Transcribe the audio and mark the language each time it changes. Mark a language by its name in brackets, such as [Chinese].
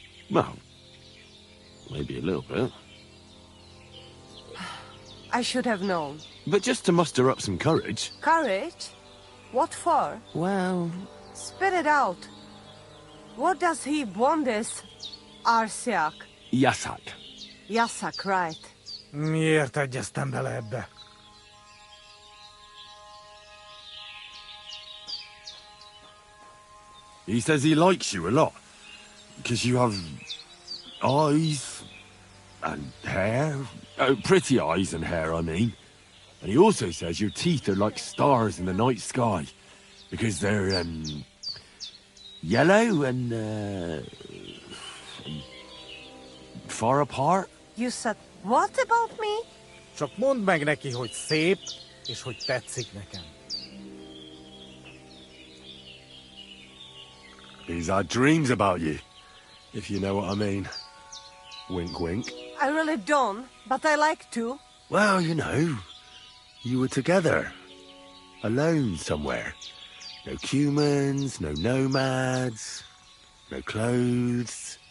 [English] Well, maybe a little bit. I should have known. But just to muster up some courage. Courage? What for? Well... Spit it out. What does he want this Arsiak? Yasak. Yasak, right. [Hungarian] Miért egyeztem bele ebbe? [English] He says he likes you a lot. Because you have eyes and hair. Oh, pretty eyes and hair, I mean. And he also says your teeth are like stars in the night sky. Because they're, yellow and far apart. You said what about me? [Hungarian] Csak mondd meg neki, hogy szép, és hogy tetszik nekem. [English] He's had dreams about you, if you know what I mean. Wink, wink. I really don't, but I like to. Well, you know, you were together, alone somewhere. No humans, no nomads, no clothes.